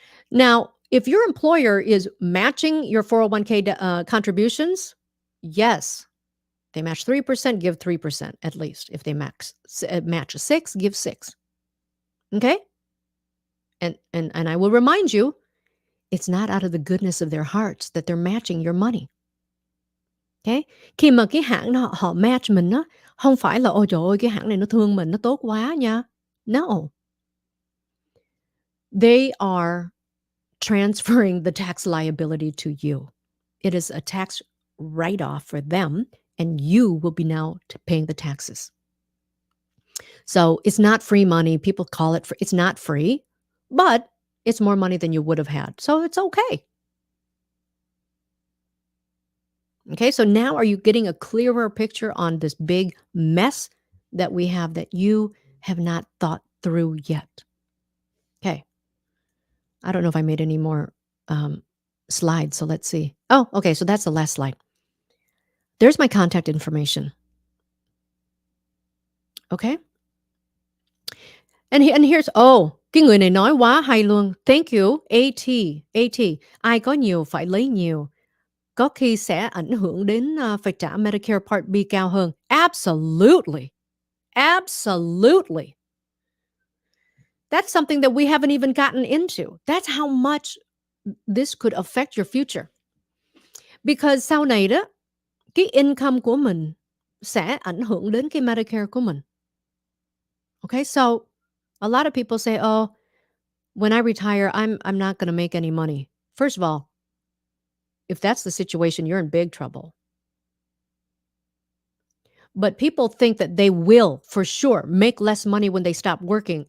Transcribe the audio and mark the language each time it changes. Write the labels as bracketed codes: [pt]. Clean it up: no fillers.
[en] Now, if your employer is matching your 401k contributions, yes, they match 3%, give 3% at least. If they match 6, give 6. Okay? And I will remind you, it's not out of the goodness of their hearts that they're matching your money. Okay? [vi] Khi mà cái hãng họ match mình á, không phải là ôi trời ơi cái hãng này nó thương mình, nó tốt quá nha. [en] No. They are transferring the tax liability to you. It is a tax write-off for them, and you will be now paying the taxes. So it's not free money. People call it free. It's not free, but it's more money than you would have had. So it's okay. Okay, so now are you getting a clearer picture on this big mess that we have that you have not thought through yet? Okay. I don't know if I made any more slides, so let's see. Oh, okay, so that's the last slide. There's my contact information. Okay? And here's, [vi] cái người này nói quá hay luôn. [en] Thank you, [vi] AT. Ai có nhiều phải lấy nhiều. Có khi sẽ ảnh hưởng đến phải trả Medicare Part B cao hơn. [en] Absolutely. Absolutely. That's something that we haven't even gotten into. That's how much this could affect your future. [vi] Because sau này đó, cái income của mình sẽ ảnh hưởng đến cái Medicare của mình. [en] Okay, so a lot of people say, oh, when I retire, I'm not going to make any money. First of all, if that's the situation, you're in big trouble. But people think that they will, for sure, make less money when they stop working.